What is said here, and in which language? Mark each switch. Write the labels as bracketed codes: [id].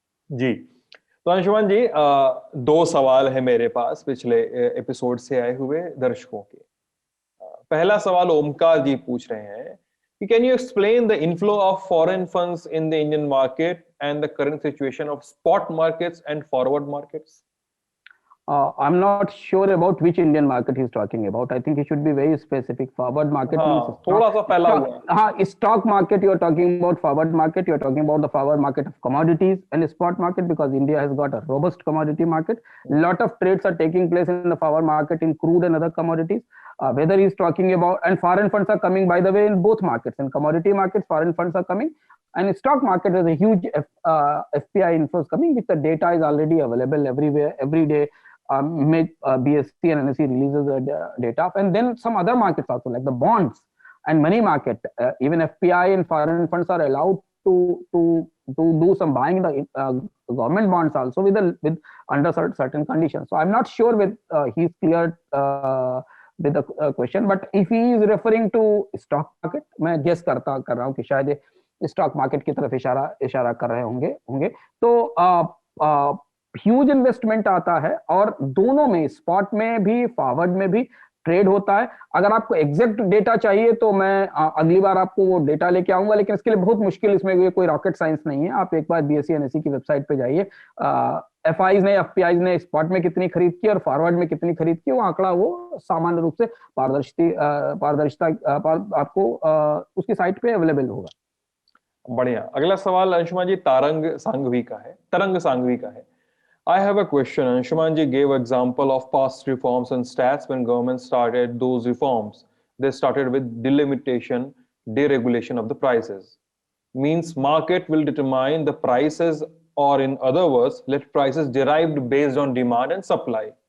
[hi] जी, तो अंशुमान जी, दो सवाल है मेरे पास पिछले एपिसोड से आए हुए दर्शकों के। पहला सवाल ओमकार जी पूछ रहे हैं कि [en] Can you explain the inflow of foreign funds in the Indian market and the current situation of spot markets and forward markets? I'm not sure about which Indian market he's talking about. I think he should be very specific. Forward market means [hi] थोड़ा सा फैला हुआ। [en] हाँ, stock market you're talking about, forward market you're talking about the forward market of commodities, and spot market because India has got a robust commodity market. Lot of trades are taking place in the forward market in crude and other commodities. Whether he's talking about, and foreign funds are coming, by the way, in both markets. In commodity markets, foreign funds are coming, and in stock market there's a huge FPI inflows coming, which the data is already available everywhere, every day. BSE and NSE releases the data, and then some other markets also, like the bonds and money market. Even FPI and foreign funds are allowed to do some buying in the government bonds also with under certain conditions. So I'm not sure with he's cleared with the question, but if he is referring to stock market, [hi] मैं guess कर रहा हूँ कि शायद stock market की तरफ इशारा कर रहे होंगे। तो ह्यूज इन्वेस्टमेंट आता है, और दोनों में, स्पॉट में भी फॉरवर्ड में भी ट्रेड होता है। अगर आपको एग्जैक्ट डेटा चाहिए तो मैं अगली बार आपको वो डेटा लेके आऊंगा, लेकिन इसके लिए बहुत मुश्किल, इसमें कोई रॉकेट साइंस नहीं है। आप एक बार बीएसई एनएसई की वेबसाइट पे जाइए, एफआईज ने, एफपीआईज ने स्पॉट में कितनी खरीद की और फॉरवर्ड में कितनी खरीद की, वो आंकड़ा वो सामान्य रूप से पारदर्शिता आपको उसकी साइट पे अवेलेबल होगा। बढ़िया। अगला सवाल अंशुमान जी तरंग सांघवी का है। [en] I have a question. Anshuman ji gave example of past reforms and stats when government started those reforms. They started with delimitation, deregulation of the prices. Means market will determine the prices, or in other words, let prices derived based on demand and supply.